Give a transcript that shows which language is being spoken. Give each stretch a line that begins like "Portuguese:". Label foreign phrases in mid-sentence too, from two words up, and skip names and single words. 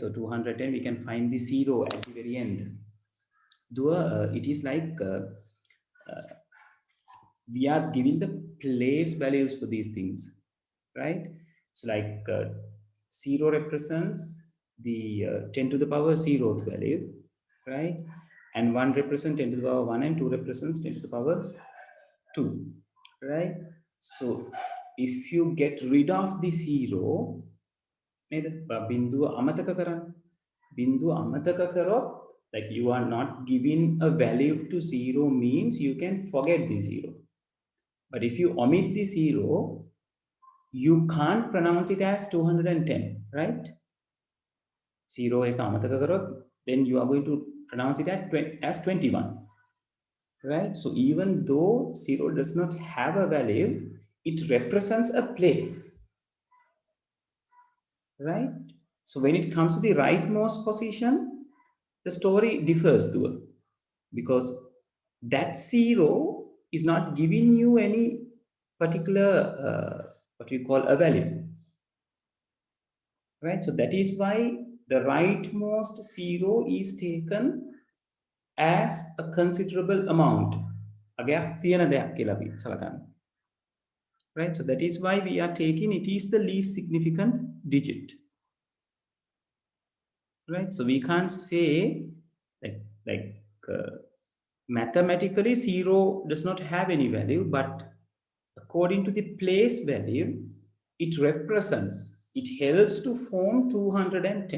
English: So 210, we can find the 0 at the very end. Though it is like we are giving the place values for these things, right? So like 0 represents the 10 to the power 0th value, right? And 1 represents 10 to the power 1 and 2 represents 10 to the power 2, right? So if you get rid of the 0,
Sinhala: බිඳුව අමතක කරන්න. බිඳුව අමතක කරොත්,
English: like you are not giving a value to 0 means you can forget the 0. But if you omit the 0, you can't pronounce it as 210, right?
Sinhala: 0 එක අමතක කරොත්,
English: then you are going to pronounce it as 21, right? So even though 0 does not have a value, it represents a place, right? So when it comes to the rightmost position, the story differs to it, because that 0 is not giving you any particular what we call a value, right? So that is why the rightmost 0 is taken as a considerable amount.
Sinhala: අගයක් තියෙන දෙයක් කියලා අපි සලකන්නේ.
English: Right? So that is why we are taking it is the least significant digit. Right? So we can't say like mathematically 0 does not have any value, but according to the place value, it represents, it helps to form 210.